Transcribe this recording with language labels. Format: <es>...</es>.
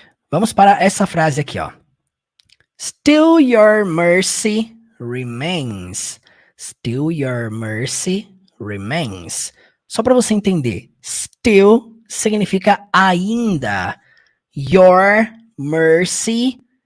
<pt>Vamos para essa frase aqui, ó.</pt> <en>Still your mercy remains. Still your mercy remains.</en> <pt>Só para você entender, still significa ainda.</pt> <en>Your mercy</en>